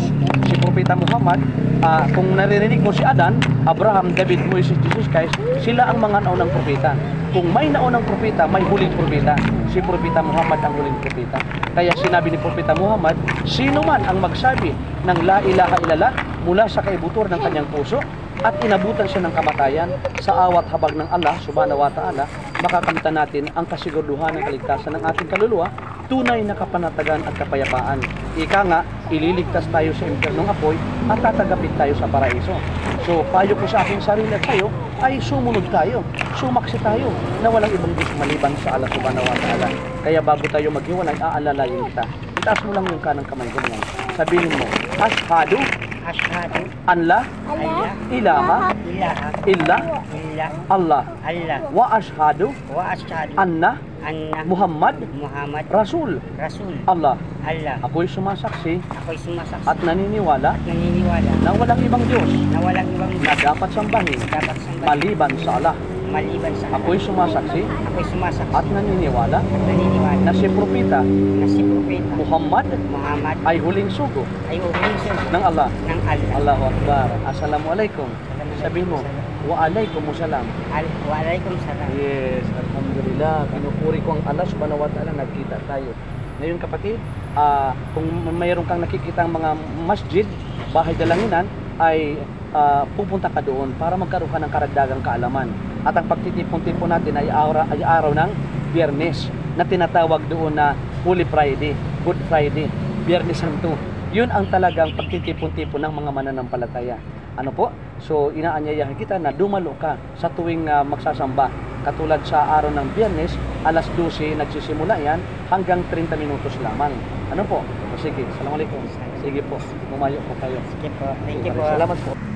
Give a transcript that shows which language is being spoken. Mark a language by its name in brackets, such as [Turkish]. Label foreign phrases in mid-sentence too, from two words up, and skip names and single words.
[Filipino] Si Propeta Muhammad, kung naririnig mo si Adan, Abraham, David, Moises, Jesus Christ, sila ang mga naunang propeta. Kung may naunang propeta, may huling propeta. Si Propeta Muhammad ang huling propeta. Kaya sinabi ni Propeta Muhammad, sino man ang magsabi ng [Arabic] لا إله إلا الله [Filipino] mula sa kaibutor ng kanyang puso at inabutan siya ng kamatayan sa awat habag ng [Arabic] الله سبحانه وتعالى, [Filipino] makakamtan natin ang kasiguraduhan ng kaligtasan ng ating kaluluwa, tunay na kapanatagan at kapayapaan. Ika nga, ililigtas tayo sa impyernong apoy at tatagapit tayo sa paraiso. So, payo ko sa aking sarili at tayo ay sumunod tayo, sumaksi tayo na walang ibang Diyos maliban sa [Arabic] الله سبحانه وتعالى. [Filipino] Kaya bago tayo maghiwalay, aalalayin kita. Itaas mo lang yung kanang kamay ko ngayon. Sabihin mo, [Arabic] أشهد أن لا إله إلا الله وأشهد أن محمد رسول الله. [Filipino] Ako'y sumasaksi at naniniwala na walang ibang Diyos na dapat sambahin maliban sa Allah. Ako'y sumasaksi at naniniwala na si Propeta Muhammad ay huling sugo ng Allah. [Arabic] الله أكبر. [Filipino] Assalamualaikum. Sabihin mo, Waalaikumsalam. Waalaikumsalam. Yes, alhamdulillah. Pinupuri ko ang [Arabic] الله سبحانه وتعالى, [Filipino] nagkita tayo. Ngayon kapatid, kung mayroon kang nakikita mga masjid, bahay dalanginan, ay pupunta ka doon para magkaroon ka ng karagdagang kaalaman. At ang pagtitipon-tipon natin ay araw ng Biyernes na tinatawag doon na [English] Holy Friday, Good Friday, [Filipino] Biyernes Santo. Yun ang talagang pagtitipon-tipon ng mga mananampalataya. Ano po? So, inaanyayahan kita na dumalo ka sa tuwing magsasamba. Katulad sa araw ng Biyernes, alas 12 nagsisimula yan hanggang 30 minutos lamang. Ano po? O sige, Assalamualaikum. Sige po, mumayo po kayo. Sige po. [English] Thank you po. [Filipino] Salamat po.